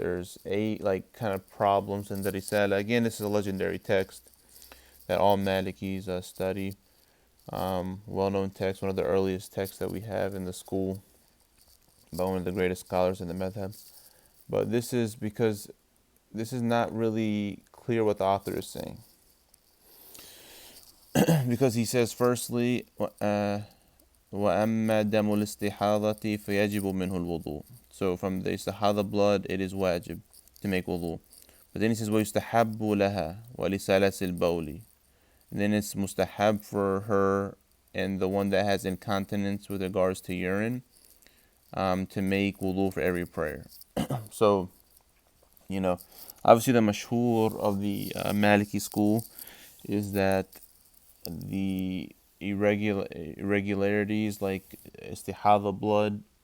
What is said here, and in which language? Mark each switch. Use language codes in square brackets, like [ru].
[en] There's 8 kind of problems in the Risala. Again, this is a legendary text that all Malikis study. Well-known text, one of the earliest texts that we have in the school, by one of the greatest scholars in the madhab. But this is because this is not really clear what the author is saying. Because he says, firstly, [ar] وَأَمَّا دَمُ الْإِسْتِحَاضَةِ فَيَجِبُ مِنْهُ الْوُضُوء. [en] So from the istihada blood, it is wajib to make wudu. But then he says, [ar] وَيُسْتَحَبُّ لَهَا وَلِسَلَسِ الْبَوْلِ. [en] And then it's mustahab for her and the one that has incontinence with regards to urine, to make wudu for every prayer. So, obviously the mashhur of the Maliki school is that the irregularities like istihada blood